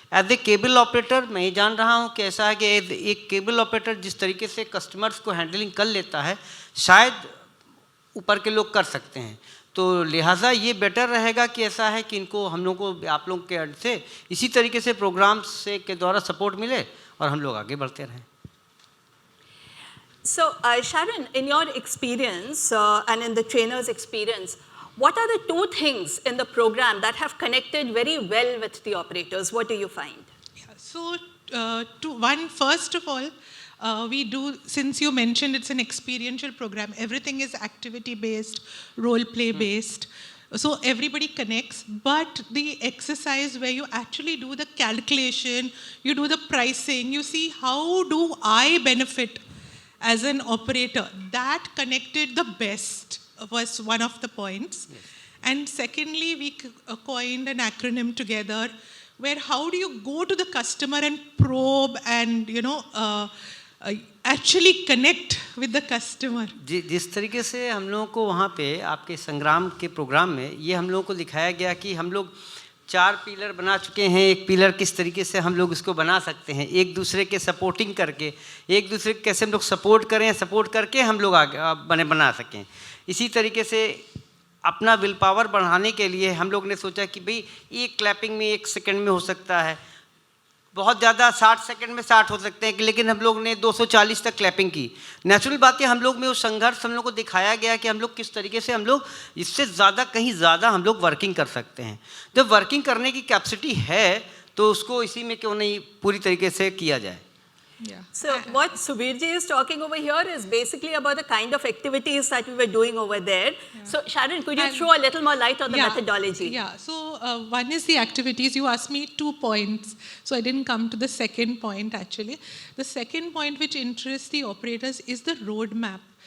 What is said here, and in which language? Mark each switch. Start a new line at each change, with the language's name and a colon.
Hindi: As a cable operator मैं ये जान रहा हूं कि ऐसा है कि एक केबल ऑपरेटर जिस तरीके से कस्टमर्स को हैंडलिंग कर लेता है, शायद ऊपर के लोग कर सकते हैं। तो लिहाजा ये बेटर रहेगा कि ऐसा है कि इनको हम लोग को आप लोग के एंड से इसी तरीके से प्रोग्राम से के द्वारा सपोर्ट मिले और हम लोग आगे बढ़ते रहें।
English: So, Sharon, in your experience and in the trainer's experience, what are the two things in the program that have connected very well with the operators? What do you find? Yeah, so, first of all, we do, since you mentioned it's an experiential program, everything is activity-based, role-play-based. So everybody connects, but the exercise where you actually do the calculation, you do the pricing, you see how do I benefit as an operator, that connected the best was one of the points. Yes. And secondly, we coined an acronym together where how do you go to the customer and probe and, actually connect with the customer.
Hindi: जिस तरीके से हम लोगों को वहाँ पे आपके संग्राम के प्रोग्राम में ये हम लोगों को दिखाया गया कि हम लोग 4 पिलर बना चुके हैं। एक पिलर किस तरीके से हम लोग इसको बना सकते हैं, एक दूसरे के सपोर्टिंग करके, एक दूसरे के कैसे हम लोग सपोर्ट करें, सपोर्ट करके हम लोग आगे बना सकें। इसी तरीके से अपना विल पावर बढ़ाने के लिए हम लोग ने सोचा कि भाई एक क्लैपिंग में 1 सेकंड में हो सकता है, बहुत ज़्यादा 60 सेकंड में 60 हो सकते हैं, लेकिन हम लोग ने 240 तक क्लैपिंग की। नेचुरल बात है, हम लोग में वो संघर्ष हम लोग को दिखाया गया कि हम लोग किस तरीके से हम लोग इससे ज़्यादा कहीं ज़्यादा हम लोग वर्किंग कर सकते हैं। जब वर्किंग करने की कैपेसिटी है तो उसको इसी में क्यों नहीं पूरी तरीके से किया जाए।
English: Yeah. So what Subirji is talking over here is basically about the kind of activities that we were doing over there. Yeah. So Sharon, could you throw a little more light on the methodology? Yeah, so one is the activities. You asked me 2 points, so I didn't come to the second point actually. The second point which interests the operators is the roadmap.